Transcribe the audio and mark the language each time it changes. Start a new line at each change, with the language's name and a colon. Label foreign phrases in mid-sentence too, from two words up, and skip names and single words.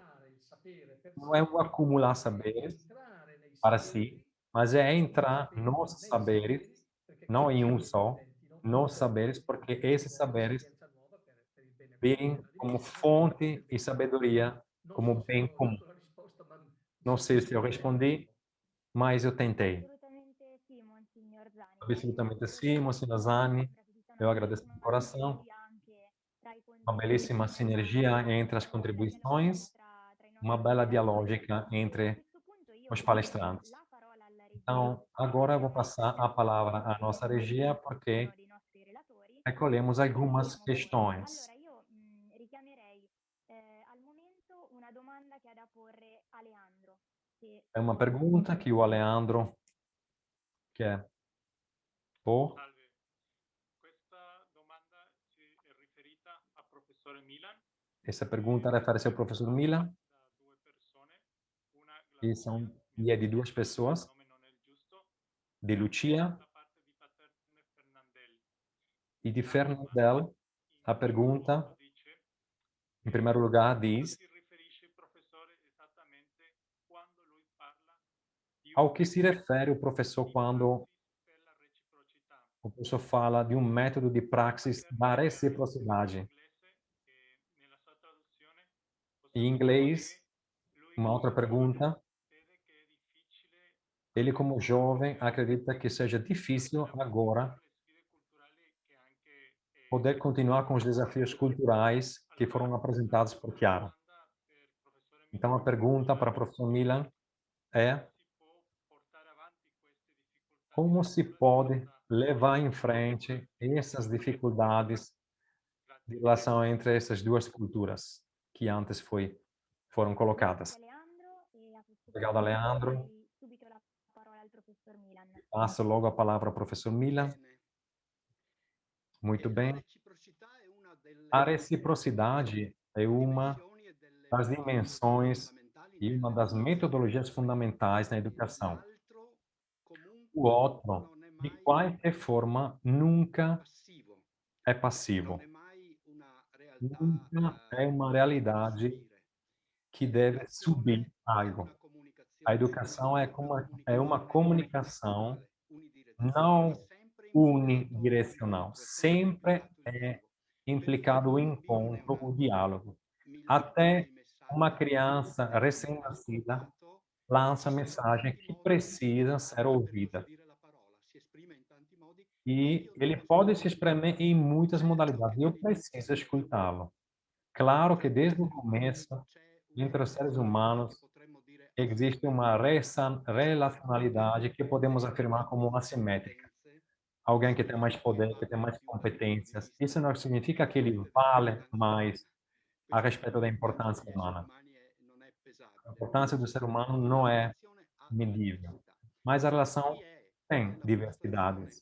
Portuguese: Não é um acumular saberes para si, mas é entrar nos saberes, não em um só, nos saberes, porque esses saberes vêm como fonte e sabedoria, como bem comum. Não sei se eu respondi, mas eu tentei.
Italian: Assolutamente sì, Monsignor Zani.
Portuguese: Absolutamente sim, Monsignor Zani. Eu agradeço de coração. Uma belíssima sinergia entre as contribuições, uma bela dialógica entre os palestrantes. Então, agora eu vou passar a palavra à nossa regia, porque recolhemos algumas questões.
Italian: Allora, io richiamerei al momento una domanda che ha da porre a Leandro.
Portuguese: É uma pergunta que o Aleandro quer pôr.
Italian: Salve, questa domanda è riferita a professore Milan.
Portuguese: Essa pergunta refere-se ao professor Milan,
Italian: Da due persone, una
Portuguese: e é de duas pessoas,
Italian: nome non è il giusto,
Portuguese: de Lucia
Italian: da parte di Paterne Fernandel.
Portuguese: e de Fernandel. A pergunta,
Italian: Dice,
Portuguese: em primeiro lugar, diz
Italian: si riferisce il professore esattamente quando lui parla di
Portuguese: ao que se refere o professor quando
Italian: per la reciprocità.
Portuguese: o professor fala de um método de praxis da reciprocidade.
Italian: Nella sua traduzione,
Portuguese: Em inglês, uma outra pergunta,
Italian: vede che è difficile
Portuguese: ele como jovem acredita que seja difícil agora
Italian: le sfide culturali che anche
Portuguese: poder continuar com os desafios culturais que foram apresentados por Chiara.
Italian: per professore
Portuguese: Então, a pergunta para o professor Milan é
Italian: si può portare avanti queste difficoltà
Portuguese: como se pode levar em frente essas dificuldades de relação entre essas duas culturas que antes foram colocadas. Obrigado, Leandro.
Italian: Subito la parola al professor Milan.
Portuguese: Passo logo a palavra ao professor Milan.
Italian: Bene.
Portuguese: Muito
Italian: La
Portuguese: bem.
Italian: reciprocità è una
Portuguese: A
Italian: delle
Portuguese: reciprocidade é uma
Italian: dimensioni e delle
Portuguese: das
Italian: metodologie
Portuguese: dimensões
Italian: fondamentali
Portuguese: e uma das metodologias fundamentais na educação.
Italian: L'altro
Portuguese: O
Italian: comunque
Portuguese: outro,
Italian: non è
Portuguese: de
Italian: mai
Portuguese: qualquer forma, nunca
Italian: passivo,
Portuguese: é
Italian: non
Portuguese: passivo.
Italian: è mai una realtà
Portuguese: Nunca é uma
Italian: che deve
Portuguese: realidade
Italian: subire.
Portuguese: que deve
Italian: L'educazione
Portuguese: subir
Italian: è
Portuguese: algo.
Italian: una
Portuguese: A
Italian: comunicazione,
Portuguese: educação
Italian: ma
Portuguese: é uma comunicação
Italian: unidirezionale,
Portuguese: não
Italian: sempre implicato
Portuguese: unidirecional.
Italian: l'incontro, è sempre
Portuguese: Sempre
Italian: implicato il
Portuguese: é
Italian: dialogo.
Portuguese: implicado o
Italian: Per un bambino
Portuguese: encontro, o
Italian: neonato
Portuguese: diálogo.
Italian: mi lancia
Portuguese: Até
Italian: dei
Portuguese: uma
Italian: messaggi
Portuguese: criança
Italian: che devono essere
Portuguese: recém-nascida
Italian: ascoltato.
Portuguese: lança
Italian: Ci sono
Portuguese: mensagem
Italian: tanti
Portuguese: que
Italian: modi
Portuguese: precisa ser
Italian: per
Portuguese: ouvida.
Italian: custodire la parola, si esprime in tanti modi e
Portuguese: E
Italian: io
Portuguese: ele
Italian: devo
Portuguese: pode se
Italian: ascoltarlo.
Portuguese: exprimir em muitas
Italian: Certo
Portuguese: modalidades,
Italian: che
Portuguese: e eu preciso escutá-lo. Claro que
Italian: tra gli
Portuguese: desde o
Italian: esseri umani
Portuguese: começo,
Italian: c'è una
Portuguese: entre os seres
Italian: relazionalità che
Portuguese: humanos,
Italian: potremmo dire
Portuguese: existe uma
Italian: asimmetrica,
Portuguese: relacionalidade que podemos afirmar como assimétrica. Alguém que tem mais poder, que tem mais competências. Isso não significa que ele vale mais a respeito da importância humana. A importância do ser humano não é medível, mas a relação tem diversidades.